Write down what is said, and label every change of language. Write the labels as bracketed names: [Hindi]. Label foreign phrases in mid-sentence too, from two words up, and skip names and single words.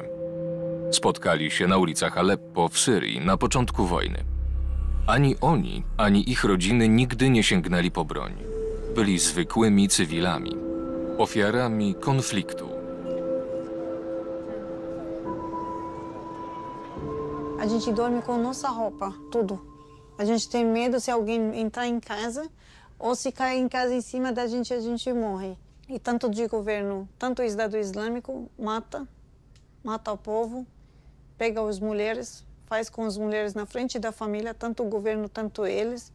[Polish] Spotkali się na ulicach Aleppo w Syrii na początku wojny. Ani oni, ani ich rodziny nigdy nie sięgnęli po broń. Byli zwykłymi cywilami, ofiarami konfliktu. [Portuguese] A gente dorme com nossa roupa, tudo. A gente tem medo se alguém entrar em casa ou se cair em casa em cima da gente, a gente morre. E tanto de governo, tanto o Estado Islâmico mata o povo, pega as mulheres, faz com as mulheres na frente da família, tanto o governo, tanto eles.